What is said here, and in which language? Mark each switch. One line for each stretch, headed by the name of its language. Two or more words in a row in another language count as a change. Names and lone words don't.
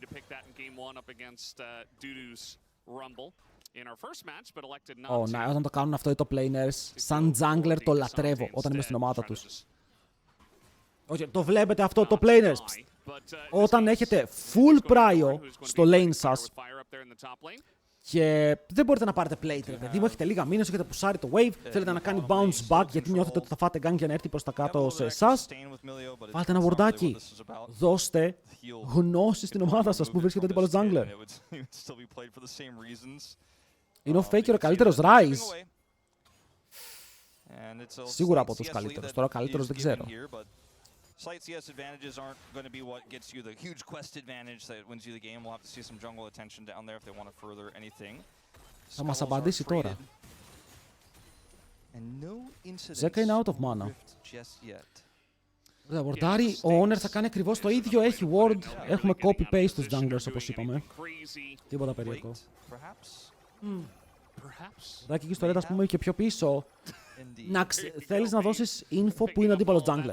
Greek: Ναι, όταν το κάνουν αυτό οι
English: top laners,
Greek: σαν jungler το λατρεύω όταν είμαι στην ομάδα τους. Το βλέπετε αυτό,
English: top laners.
Greek: Όταν έχετε
English: full prio
Greek: στο lane σας και δεν μπορείτε να πάρετε plate, παιδί μου, έχετε λίγα μήνες, έχετε πουσάρει το wave, θέλετε να κάνει
English: bounce back
Greek: γιατί νιώθετε ότι θα φάτε gang για να έρθει προς τα κάτω σε εσάς, βάλτε ένα βορντάκι, δώστε γνώση στην ομάδα σας που βρίσκεται αντίπαλος jungler. Είναι ο Faker ο καλύτερος Rise. Σίγουρα από τους καλύτερους, τώρα ο καλύτερος δεν ξέρω.
English: Slight CS advantages aren't going to be what gets you the huge quest advantage that wins you the game. We'll have to see some jungle attention down there if they want to further anything.
Greek: Θα μας απαντήσει τώρα. Zeka είναι
English: out of mana.
Greek: Ωραία, wardάρει, ο Owner θα κάνει ακριβώς το ίδιο, έχει ward, έχουμε copy-paste στους junglers όπως είπαμε. Τίποτα περίεργο. Δάκι εκεί στο red ας πούμε και πιο πίσω. Θέλεις να δώσεις info που είναι αντίπαλος jungler.